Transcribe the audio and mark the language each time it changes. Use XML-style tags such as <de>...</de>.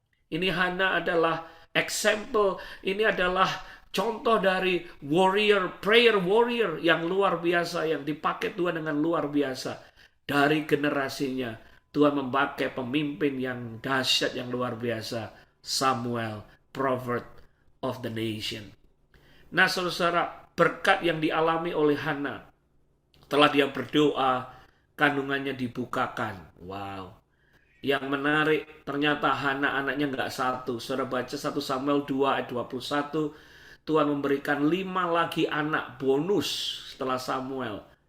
<id>Ini Hana adalah example. Ini adalah contoh dari warrior, prayer warrior yang luar biasa. Yang dipakai Tuhan dengan luar biasa. Dari generasinya, Tuhan memakai pemimpin yang dahsyat, yang luar biasa.</id> <en>Samuel, prophet of the nation.</en> <id>Nah, saudara, berkat yang dialami oleh Hana, setelah dia berdoa, kandungannya dibukakan. Wow. Yang menarik, ternyata Hana anaknya nggak satu. Saudara baca 1 Samuel 2 ayat 21, Tuhan memberikan 5 lagi anak bonus setelah Samuel.</id>